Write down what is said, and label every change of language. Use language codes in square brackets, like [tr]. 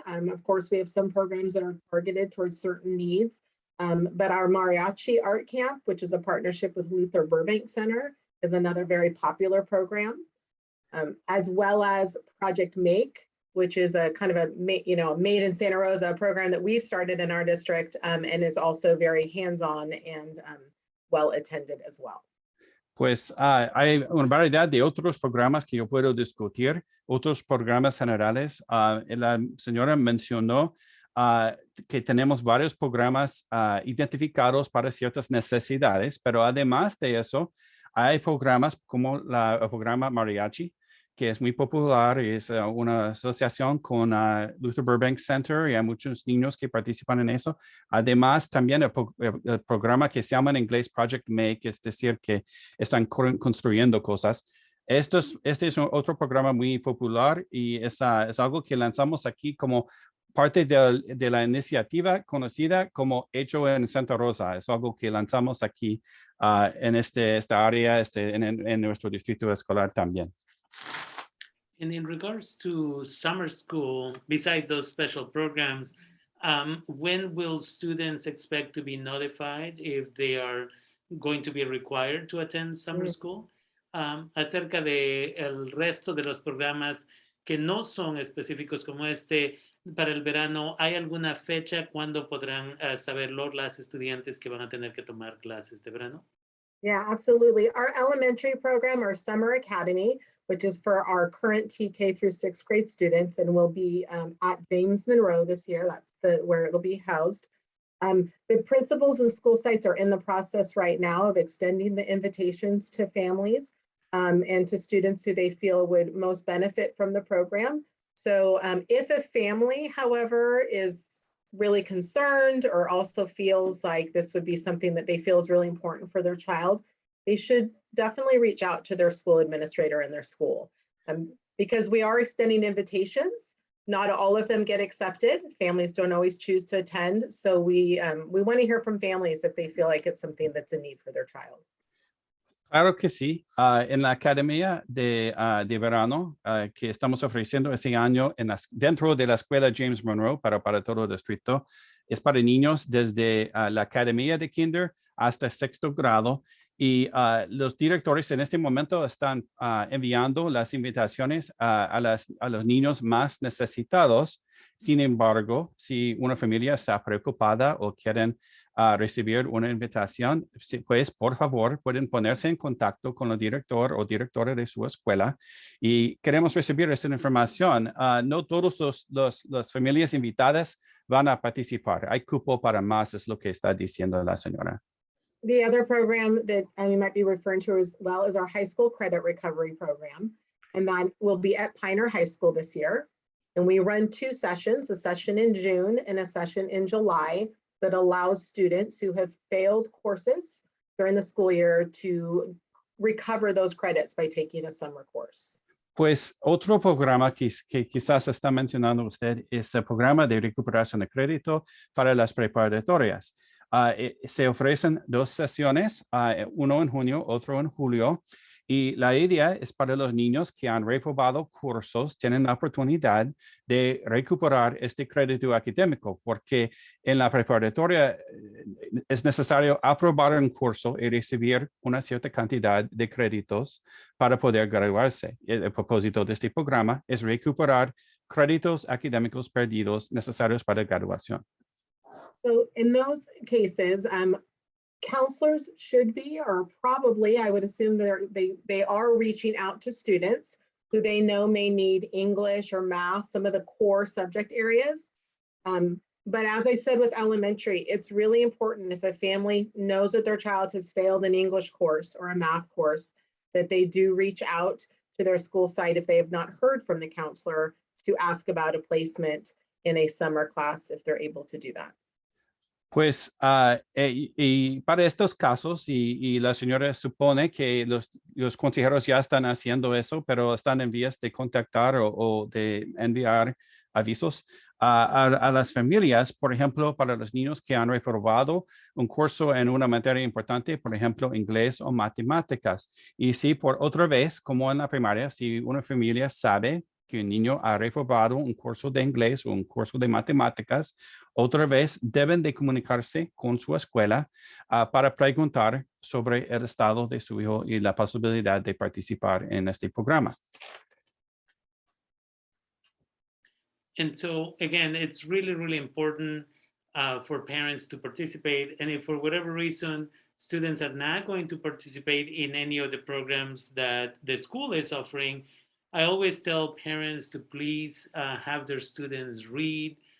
[en] Of course, we have some programs that are targeted towards certain needs, but our Mariachi Art Camp, which is a partnership with Luther Burbank Center, is another very popular program, as well as Project Make, which is a kind of a made in Santa Rosa program that we've started in our district and is also very hands-on and well attended as well. [es] Pues hay una variedad de otros programas que yo puedo discutir, otros programas generales. La señora mencionó que tenemos varios programas identificados para ciertas necesidades, pero además de eso, hay programas como el programa Mariachi, que es muy popular, es una asociación con Luther Burbank Center y hay muchos niños que participan en eso. Además, también el programa que se llama en inglés Project Make, es decir, que están construyendo cosas. Este es otro programa muy popular y es algo que lanzamos aquí como parte de la iniciativa conocida como Hecho en Santa Rosa. Es algo que lanzamos aquí en esta área, en nuestro distrito escolar también. [en] And in regards to summer school, besides those special programs, when will students expect to be notified if they are going to be required to attend summer school. [es] Acerca de el resto de los programas que no son específicos como este para el verano, ¿hay alguna fecha cuando podrán saberlo las estudiantes que van a tener que tomar clases de verano? [en] Yeah, absolutely. Our elementary program, our summer academy, which is for our current TK through 6th grade students, and will be at James Monroe this year. That's where it'll be housed. The principals and school sites are in the process right now of extending the invitations to families and to students who they feel would most benefit from the program. So if a family, however, is really concerned or also feels like this would be something that they feel is really important for their child, they should definitely reach out to their school administrator in their school. Because we are extending invitations, not all of them get accepted. Families don't always choose to attend. So we want to hear from families if they feel like it's something that's a need for their child. [es] Claro que sí. En la Academia de Verano que estamos ofreciendo este año dentro de la Escuela James Monroe para todo el distrito, es para niños desde la Academia de Kinder hasta 6º grado. Y los directores en este momento están enviando las invitaciones a los niños más necesitados. Sin embargo, si una familia está preocupada o quieren recibir una invitación, pues por favor pueden ponerse en contacto con el director o directora de su escuela y queremos recibir esta información. No todas las familias invitadas van a participar. Hay cupo para más, es lo que está diciendo la señora. [en] The other program that you might be referring to as well is our high school credit recovery program. And that will be at Pioneer High School this year. And we run 2 sessions, a session in June and a session in July, that allows students who have failed courses during the school year to recover those credits by taking a summer course. [es] Pues otro programa que quizás está mencionando usted es el programa de recuperación de crédito para las preparatorias. Se ofrecen 2 sesiones, uno en junio, otro en julio, y la idea es para los niños que han reprobado cursos, tienen la oportunidad de recuperar este crédito académico, porque en la preparatoria es necesario aprobar un curso y recibir una cierta cantidad de créditos para poder graduarse. El propósito de este programa es recuperar créditos académicos perdidos necesarios para graduación. [en] So in those cases, counselors should be, or probably, I would assume they are reaching out to students who they know may need English or math, some of the core subject areas. But as I said with elementary, it's really important if a family knows that their child has failed an English course or a math course, that they do reach out to their school site if they have not heard from the counselor to ask about a placement in a summer class if they're able to do that. [es] Pues y para estos casos, y la señora supone que los consejeros ya están haciendo eso, pero están en vías de contactar o de enviar avisos a las familias, por ejemplo, para los niños que han reprobado un curso en una materia importante, por ejemplo, inglés o matemáticas. Y si por otra vez, como en la primaria, si una familia sabe que un niño ha reprobado un curso de inglés o un curso de matemáticas, otra vez deben de comunicarse con su escuela para preguntar sobre el estado de su hijo y la posibilidad de participar en este programa. [en] And so again, it's really, really important for parents to participate. And if for whatever reason, students are not going to participate in any of the programs that the school is offering, I always tell parents to please have their students read.